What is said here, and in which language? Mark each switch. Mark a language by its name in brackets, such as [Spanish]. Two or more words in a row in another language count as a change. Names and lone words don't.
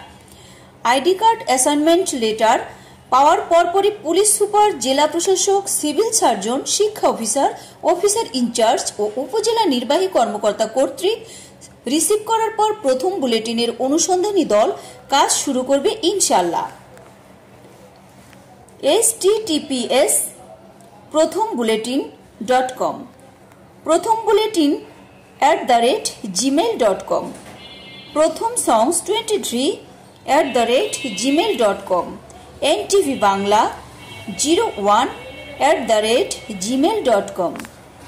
[English] ID card, assignment letter [Bangla] পাওয়ার পরপরই [English] police super, [Bangla] জেলা প্রশাসক, [English] civil surgeon, [Bangla] শিক্ষা অফিসার, [English] officer in-charge [Bangla] ও উপজেলা নির্বাহী কর্মকর্তা কর্তৃক রিসিভ করার পর প্রথম বুলেটিনের অনুসন্ধানী দল কাজ শুরু করবে ইনশাল্লাহ। https://prothombuletin.com prothombuletin@gmail.com prothomsongs23@gmail.com NTV Bangla 01@gmail.com